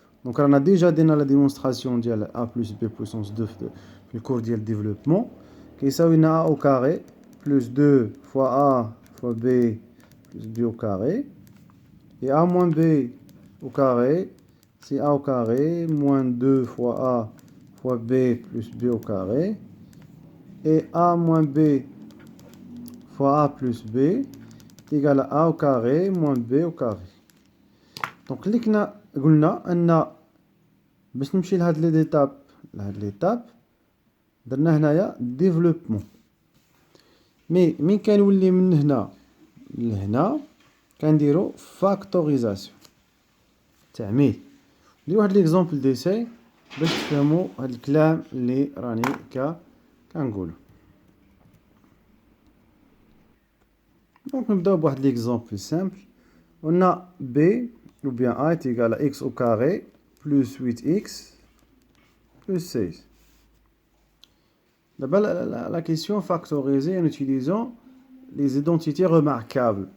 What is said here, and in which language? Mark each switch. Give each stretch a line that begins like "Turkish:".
French: Donc on a déjà donné la démonstration de a plus b puissance 2 في le cours ديال développement
Arabic: كيساوي لنا
French: a au carré plus 2 fois a fois b plus b au carré et a moins b au carré c'est a au carré moins 2 fois a fois b plus b au carré et a moins b fois a plus b est égal à a au carré moins b au carré.
Arabic: Donc اللي كنا قلنا ان باش نمشي لهاد لي ديتاب ليتاب درنا هنايا ديفلوبمون. مي مين كنولي من هنا لهنا كنديرو فاكتوريزاسيون تعميل. ندير واحد ليكزامبل ديساي باش تفهموا هاد الكلام اللي راني كنقولو. دونك نبداو بواحد ليكزامبل سامبل.
French: On a b ou bien a est égal à x au carré plus 8x plus 16. D'abord, la question factorisée en utilisant les identités remarquables.